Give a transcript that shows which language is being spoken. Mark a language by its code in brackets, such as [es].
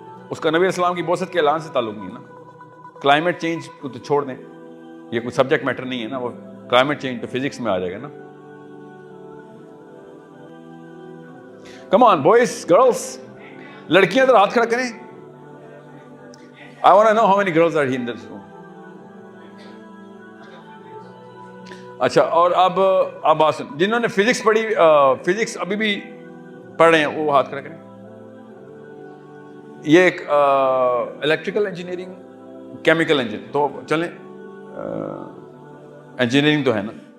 [ur] اس کا نبی اسلام کی بوست کے اعلان سے تعلق نہیں ہے نا. کلائمیٹ چینج کو تو چھوڑ دیں, یہ کوئی سبجیکٹ میٹر نہیں ہے نا. وہ کلائمیٹ چینج تو فزکس میں آ جائے گا نا. [en] come on boys, girls, [ur] لڑکیاں ذرا ہاتھ کھڑا کریں. [en] I want to know how many girls are in this room. [ur] اچھا, اور اب بات سن, جنہوں نے فزکس پڑھی, فزکس ابھی بھی پڑھ رہے ہیں وہ ہاتھ کھڑا کریں. یہ ایک الیکٹریکل انجینئرنگ, کیمیکل انجینئرنگ, تو چلیں انجینئرنگ تو ہے نا.